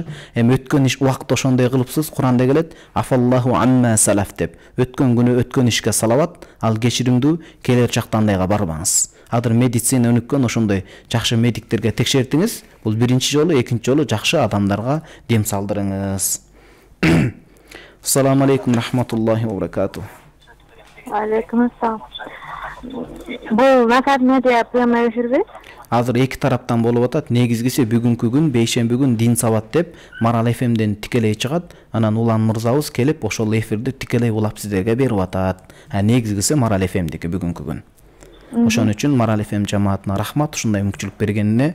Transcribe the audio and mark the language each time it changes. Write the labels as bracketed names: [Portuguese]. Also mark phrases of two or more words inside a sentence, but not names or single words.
[Kyrgyz] Эми өткөн убакытта ошондой кылыпсыз, Куранда келет, [Arabic] عفا الله عما سلف [Kyrgyz] деп. Өткөн күнү өткөн ишке салават, ал кечиримдүү, келер чакта андайга барбаңыз. Азыр медицина өнүккөн, ошондой жакшы медиктерге текшертиңиз. Бул биринчи жолу, экинчи жолу жакшы адамдарга дем салдырыңыз. [Arabic] السلام عليكم ورحمة الله وبركاته. عليكم السلام. [Kyrgyz] Бул нафар медиа прямо эфирби? Азыр эки тараптан болуп атат. Негизгиси бүгүнкү күн, бейшемби күн Дин сабат деп Марал ФМден тикелей чыгат. Анан Улан мырзабыз келип ошол эфирди тикелей улап сиздерге берип атат. Негизгиси Марал ФМдики бүгүнкү күн. Ошон үчүн Марал ФМ жамаатына рахмат, ушундай мүмкүнчүлүк бергенине.